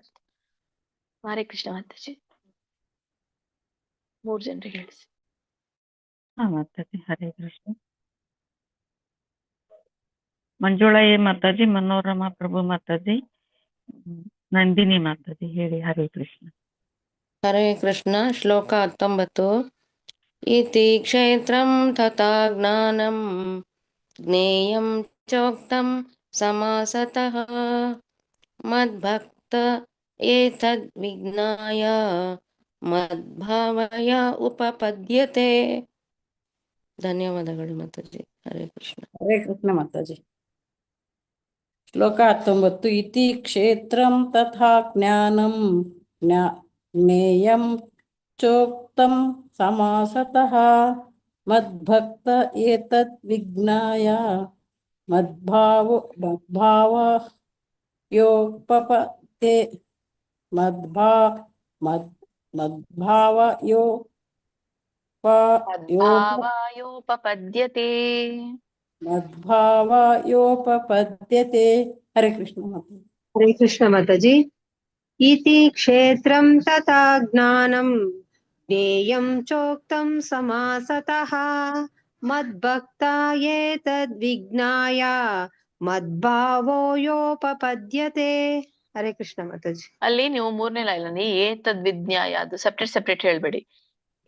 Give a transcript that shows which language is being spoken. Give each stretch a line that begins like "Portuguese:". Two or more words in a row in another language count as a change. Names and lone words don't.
Kannada: ಹರೇ ಕೃಷ್ಣ ಮಾತಾಜಿ. 3 ಜನರಿಗೆ ಹೇಳಿಸಿ. ಮಾತಾಜಿ. ಹರೇ ಕೃಷ್ಣ. ಮಂಜುಳಾ ಮಾತಾಜಿ, ಮನೋರಮಾ ಪ್ರಭು ಮಾತಾಜಿ, ನಂದಿನಿ ಮಾತಾಜಿ ಹೇಳಿ. ಹರೇ ಕೃಷ್ಣ. ಹರೇ ಕೃಷ್ಣ. ಶ್ಲೋಕ 19.
Sanskrit: ಇತಿ ಕ್ಷೇತ್ರಂ ತಥಾ ಜ್ಞಾನಂ ಜ್ಞೇಯಂ ಚೋಕ್ತಂ ಸಮಾಸತಃ ಮದ್ಭಕ್ತ ಏತದ್ವಿಜ್ಞಾಯ ಮದ್ಭಾವಯ ಉಪಪದ್ಯತೆ.
Kannada: ಧನ್ಯವಾದಗಳು ಮಾತಾಜಿ. ಹರೇ ಕೃಷ್ಣ. ಹರೇ ಕೃಷ್ಣ ಮಾತಾಜಿ. ಶ್ಲೋಕ 19.
Sanskrit: ಇತಿ ಕ್ಷೇತ್ರಂ ತಥಾ ಜ್ಞಾನಂ ಜ್ಞೇಯಂ ಚೋಕ್ತಂ ಸಮಾಸತಃ ಮದ್ಭಕ್ತ ಏತದ್ವಿಜ್ಞಾಯ ಮದ್ಭಾವಯೋಪಪದ್ಯತೆ. ಮದ್ಭಾವಾಯೋಪಪದ್ಯತೆ. ಮದ್ಭಾವಾಯೋಪಪದ್ಯತೆ.
Kannada: ಹರೇ ಕೃಷ್ಣ ಮಾತಾಜಿ. ಹರೇ ಕೃಷ್ಣ ಮಾತಾಜಿ.
Sanskrit: ಇತಿ ಕ್ಷೇತ್ರಂ ತಥಾ ಜ್ಞಾನಂ ಜ್ಞೇಯಂ ಚೋಕ್ತಂ ಸಮಾಸತಃ ಮದ್ಭಕ್ತ ಏತದ್ವಿಜ್ಞಾಯ ಮದ್ಭಾವಯೋಪಪದ್ಯತೆ.
Kannada: ಹರೇ ಕೃಷ್ಣ ಮಾತಾಜಿ. ಅಲ್ಲಿ ನೀವು 3ನೇ ಲೈನ್ ಏತದ್ವಿಜ್ಞಾಯ, ಅದು ಸಪ್ರೇಟ್ ಹೇಳ್ಬೇಡಿ.